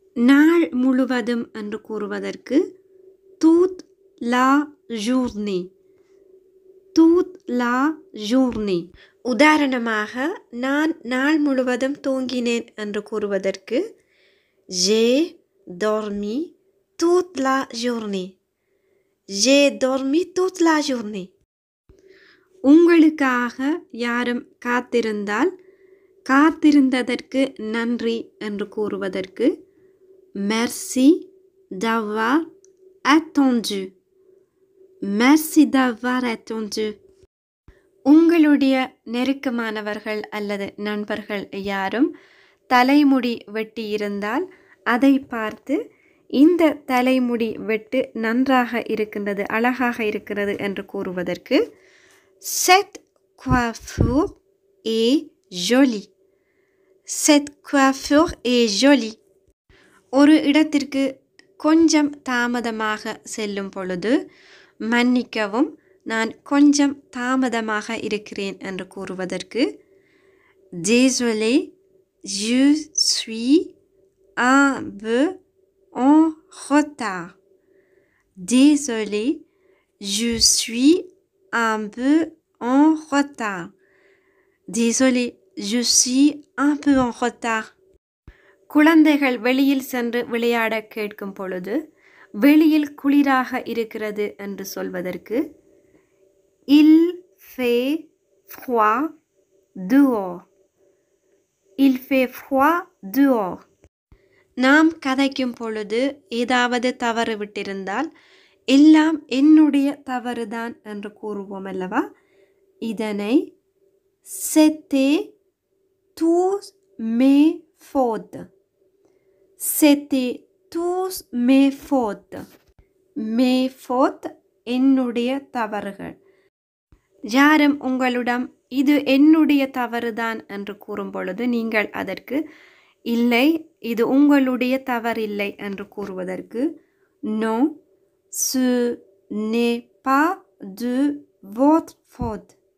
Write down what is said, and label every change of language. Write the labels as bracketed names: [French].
[Tamil] நாள் முழுவதும் என்று கூறுவதற்கு [French] toute la journée. toute la journée. [Tamil] உதாரணமாக, நான் நாள் முழுவதும் தூங்கினேன் என்று கூறுவதற்கு [French] j'ai dormi toute la journée. j'ai dormi toute la journée. [Tamil] உங்களுக்காக யாரும் காத்திருந்தால் காத்திருந்ததற்கு நன்றி என்று கூறுவதற்கு [French] merci d'avoir attendu. merci d'avoir attendu. [Tamil] உங்களுடைய நெருக்கமானவர்கள் அல்லது நண்பர்கள் யாரும் தலைமுடி வெட்டியிருந்தால் அதை பார்த்து இந்த தலைமுடி வெட்டு நன்றாக இருக்கின்றது, அழகாக இருக்கிறது என்று கூறுவதற்கு [French] cette coiffure est jolie. cette coiffure est jolie. [Tamil] ஒரு இடத்திற்கு கொஞ்சம் தாமதமாக செல்லும் பொழுது மன்னிக்கவும் நான் கொஞ்சம் தாமதமாக இருக்கிறேன் என்று கூறுவதற்கு [French] désolé je suis un peu en retard. Désolé je suis un peu en retard. Désolé je suis un peu en retard. [Tamil] குழந்தைகள் வெளியில் சென்று விளையாட கேட்கும் பொழுது வெளியில் குளிராக இருக்கிறது என்று சொல்வதற்கு [French] il fait froid dehors. Il fait froid dehors. [Tamil] நாம் கதைக்கும் பொழுது ஏதாவது தவறு விட்டிருந்தால் எல்லாம் என்னுடைய தவறுதான் என்று கூறுவோம் அல்லவா? இதனை [French] c'était tous mes fautes. C'était tous mes fautes. Mes fautes [Tamil] என்னுடைய தவறுகள். யாரும் உங்களிடம் இது என்னுடைய தவறுதான் என்று கூறும் பொழுது நீங்கள் அதற்கு இல்லை இது உங்களுடைய தவறில்லை என்று கூறுவதற்கு [French] non ce n'est pas de votre faute.